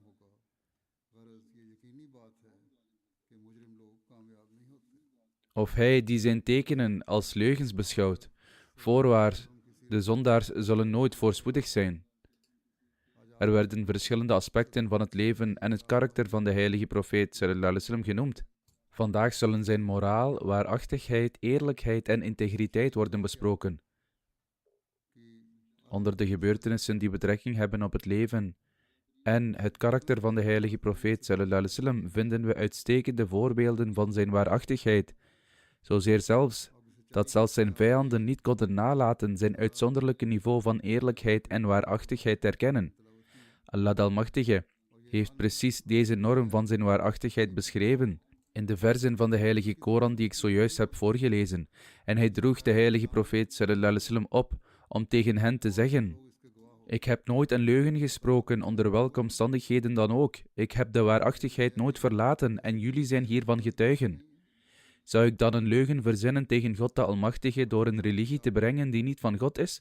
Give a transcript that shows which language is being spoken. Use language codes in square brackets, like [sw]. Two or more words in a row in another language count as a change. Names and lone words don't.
[nl] Of hij die zijn tekenen als leugens beschouwt? Voorwaar, de zondaars zullen nooit voorspoedig zijn. Er werden verschillende aspecten van het leven en het karakter van de heilige profeet [ar] صلى الله عليه وسلم [nl] genoemd. Vandaag zullen zijn moraal, waarachtigheid, eerlijkheid en integriteit worden besproken. Onder de gebeurtenissen die betrekking hebben op het leven en het karakter van de heilige profeet [ar] صلى الله عليه وسلم [nl] vinden we uitstekende voorbeelden van zijn waarachtigheid, zozeer zelfs dat zelfs zijn vijanden niet konden nalaten zijn uitzonderlijke niveau van eerlijkheid en waarachtigheid te erkennen. Allah de Almachtige heeft precies deze norm van zijn waarachtigheid beschreven in de verzen van de heilige Koran die ik zojuist heb voorgelezen, en hij droeg de heilige profeet [ar] صلى الله عليه وسلم [nl] op om tegen hen te zeggen: ik heb nooit een leugen gesproken onder welke omstandigheden dan ook. Ik heb de waarachtigheid nooit verlaten en jullie zijn hiervan getuigen. Zou ik dan een leugen verzinnen tegen God de Almachtige door een religie te brengen die niet van God is?